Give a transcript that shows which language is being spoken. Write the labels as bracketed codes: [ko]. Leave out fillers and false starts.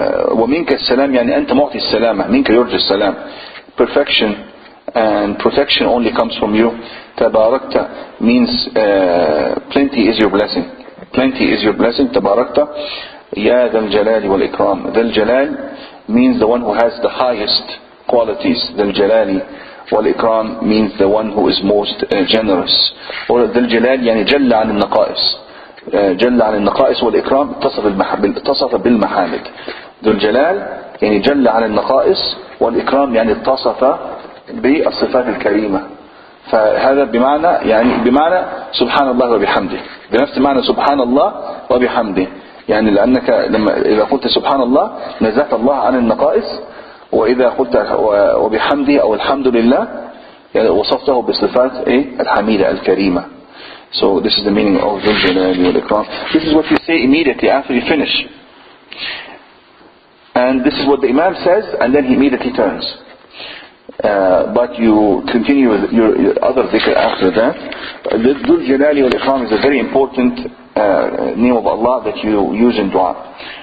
[ar] ومنك السلام يعني أنت معطي السلامة. منك يرجى السلام. [en] Perfection and protection only comes from you. تباركت means plenty is your blessing. Plenty is your blessing. [ar] تباركت يا ذا الجلال والإكرام. [en] ذا الجلال means the one who has the highest qualities. ذا الجلال والإكرام means the one who is most generous. [ar] or ذا الجلال يعني جل عن النقائص. جل عن النقائص والإكرام اتصف بالمحامد. ذو الجلال يعني جل عن النقائص والإكرام يعني اتصف بالصفات الكريمة. فهذا بمعنى سبحان الله وبحمده. بنفس معنى سبحان الله وبحمده. يعني لأنك إذا قلت سبحان الله نزهت الله عن النقائص، وإذا قلت وبحمده أو الحمد لله يعني وصفته بصفات الحميدة الكريمة. [en] So this is the meaning of ذو الجلال والإكرام. This is what you say immediately after you finish. And this is what the Imam says, and then he immediately turns. But you continue with your other dhikr after that. Dhul Jalali wal Ikram is a very important name of Allah that you use in dua.